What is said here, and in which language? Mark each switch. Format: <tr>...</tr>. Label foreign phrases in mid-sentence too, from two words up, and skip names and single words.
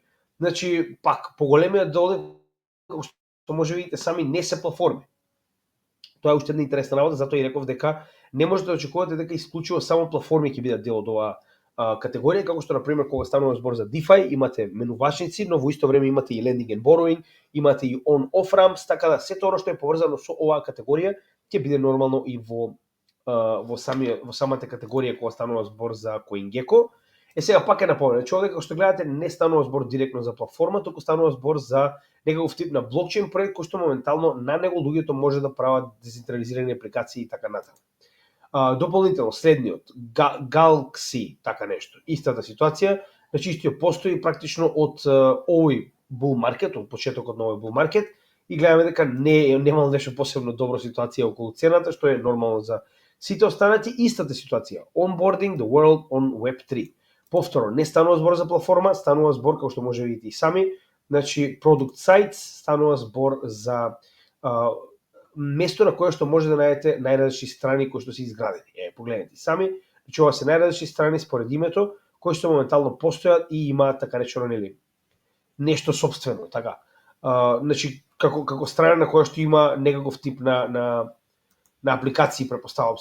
<mk>Значи, пак, поголемиот дел, како што може видите сами, не се платформи. Тоа е уште една интересна работа, затоа и реков дека не можете да очекувате дека исклучиво само платформи ќе бидат дел од оваа категорија, како што, например, кога станува збор за DeFi, имате менувачници, но во исто време имате и</mk> <en>lending and borrowing,</en> <mk>имате и</mk> <en>on-off ramps,</en> <mk>така да сето оно што е поврзано со оваа категорија ќе биде нормално и во самата категорија кога станува збор за CoinGecko. Сега пак е напомнам, човек како што гледате не станува збор директно за платформа, туку станува збор за некаков тип на блокчейн проект кој што моментално на него луѓето може да прават децентрализирани апликации и така натаму. Дополнително следниот Galaxy, така нешто, истата ситуација, значи истиот постои практично од овој</mk> <en>bull market,</en> <mk>од почетокот на овој</mk> <en>bull market</en> <mk>и гледаме дека немало нешто посебно добро ситуација околу цената, што е нормално за сите останати. Истата ситуација,</mk> <en>onboarding the world on Web3.</en> <mk>Повторно, не станува збор за платформа, станува збор, како што може да видите и сами, значи</mk> <en>product sites,</en> <mk>станува збор за место на кое што може да најдете најразлични страни кои што се изградени. Погледнете сами, значи ова се најразлични страни според името, кои што моментално постојат и имаат така речено нели нешто сопствено, така. Значи како страна на која што има некаков тип на апликации, претпоставам.</mk>